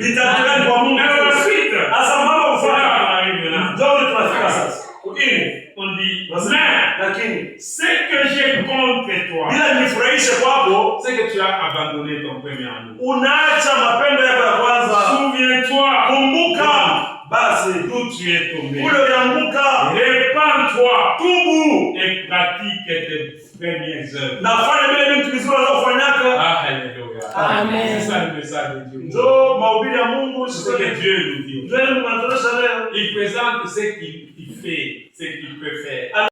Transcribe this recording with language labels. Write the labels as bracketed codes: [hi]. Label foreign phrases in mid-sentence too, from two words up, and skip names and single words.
[fr] Et ensuite, on arrive là. On dit, mais ce que j'ai contre toi, c'est que tu as abandonné ton premier amour. Souviens-toi [sw] basi [fr] d'où tu es tombé. [sw] ule ulianguka, [fr] Répands-toi [sw] tubu [fr] et pratique tes premières œuvres. [sw] na fanya vile vitu vizuri unavyofanyaka. [fr] Ah, alléluia. Amen. C'est ça le message de Dieu. [sw] Njoo mahubiri ya Mungu, [fr] C'est ce que Dieu nous dit. [sw] Mungu anatuonyesha leo. [fr] Il présente ce qu'il fait, ce qu'il peut faire.